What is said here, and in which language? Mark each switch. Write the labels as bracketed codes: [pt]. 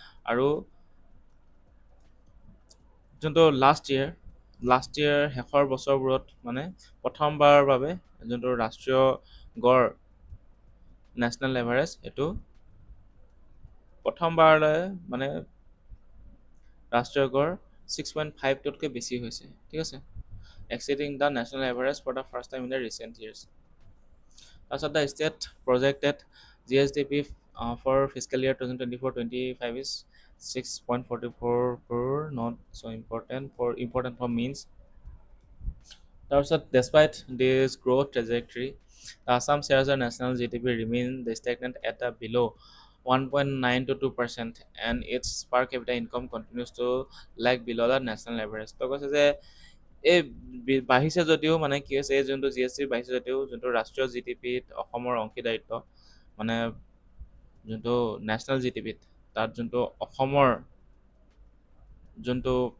[as] আৰু যোনটো last year শেষৰ বছৰবোৰত মানে প্ৰথমবাৰৰ বাবে যোনটো ৰাষ্ট্ৰীয় গড় [en] national average [as] এইটো প্ৰথমবাৰলৈ মানে ৰাষ্ট্ৰীয় গড় 6.5টোতকৈ বেছি হৈছে, ঠিক আছে। [en] Exceeding the national average for the first time in the recent years. তাৰপিছত the state projected GSDP for fiscal year 2024-25 is 6.44 crore, not so important for means. তাৰপিছত despite this growth trajectory, The Assam shares of national GDP remain stagnant at a below 1.9 to 2%, and its per capita income continues to lag below the national average. [as] তো কৈছে যে এই বাঢ়িছে যদিও মানে কি হৈছে এই যোনটো GST বাঢ়িছে যদিও যোনটো ৰাষ্ট্ৰীয় জিডিপিত অসমৰ অংশীদাৰিত্ব মানে যোনটো নেশ্যনেল জিডিপিত তাত যোনটো অসমৰ যোনটো